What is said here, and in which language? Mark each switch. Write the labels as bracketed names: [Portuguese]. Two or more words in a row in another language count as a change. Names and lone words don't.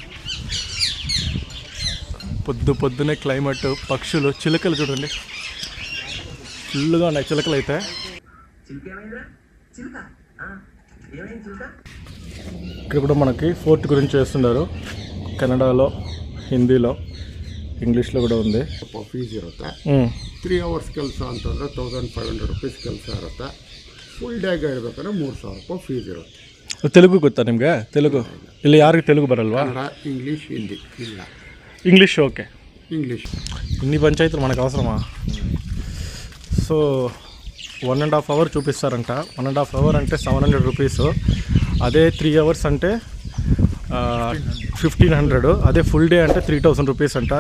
[Telugu] పొద్దునే క్లైమేట్, పక్షులు, చిలుకలు చూడండి ఫుల్గా ఉన్నాయి. చిలుకలు అయితే ఇక్కడ కూడా మనకి ఫోర్ట్ గురించి చేస్తున్నారు. కన్నడలో, హిందీలో, ಇಂಗ್ಲೀಷ್లో ಕೂಡ ఉంది. [Kannada] ಫೀಸ್ ಇರುತ್ತೆ. 3 hours ಕೆಲಸ ಅಂತಂದರೆ 1500 ರೂಪೀಸ್ ಕೆಲಸ ಇರುತ್ತೆ. ಫುಲ್ ಡೇಗೆ ಇರಬೇಕಂದ್ರೆ 3000 ರೂಪಾಯಿ ಫೀಸ್ ಇರುತ್ತೆ. ತೆಲುಗು ಗೊತ್ತಾ ನಿಮಗೆ? ತೆಲುಗು ಇಲ್ಲಿ ಯಾರಿಗೆ ತೆಲುಗು ಬರಲ್ವಾ? ಕನ್ನಡ, ಇಂಗ್ಲೀಷ್, ಹಿಂದಿ ಇಲ್ಲ. [Telugu] ఇంగ్లీష్ ఓకే. ఇంగ్లీష్. ఇన్ని పంచాయతీలు మనకు అవసరమా? సో 1.5 hour చూపిస్తారంట. 1.5 hour అంటే 700 రూపీస్. అదే 3 hours అంటే 1500. అదే ఫుల్ డే అంటే 3000 రూపీస్ అంట.